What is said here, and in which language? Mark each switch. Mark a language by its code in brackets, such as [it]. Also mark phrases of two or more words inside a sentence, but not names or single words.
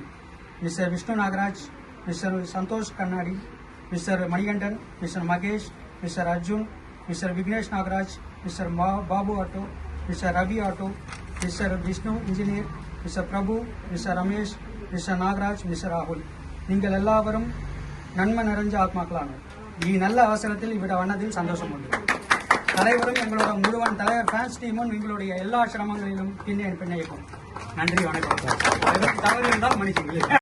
[ml] മിസ്റ്റർ വിഷ്ണു നാഗരാജ്, മിസ്റ്റർ സന്തോഷ് കണ്ണാടി, മിസ്റ്റർ മണികണ്ഠൻ, മിസ്റ്റർ മകേഷ്, മിസ്റ്റർ അർജുൻ, മിസ്റ്റർ വിഘ്നേഷ് നാഗരാജ്, മിസ്റ്റർ ബാബു ആട്ടോ, മിസ്റ്റർ രവി ആട്ടോ, മിസ്റ്റർ വിഷ്ണു എഞ്ചിനീയർ, മിസ്റ്റർ പ്രഭു, മിസ്റ്റർ രമേശ്, മിസ്റ്റർ നാഗരാജ്, മിസ്റ്റർ രാഹുൽ, നിങ്ങൾ എല്ലാവരും നന്മ നിറഞ്ഞ ആത്മാക്കളാണ്. ഈ നല്ല അവസരത്തിൽ ഇവിടെ വന്നതിൽ സന്തോഷമുണ്ട്. [ta] தலைவரும் எங்களோட முழுவன் தலைவர் [en] fans teamum [ta] எங்களுடைய எல்லா சிரமங்களிலும் பின்னிருக்கும். நன்றி, வணக்கம். தவறு இருந்தால் மன்னிச்சுங்களேன்.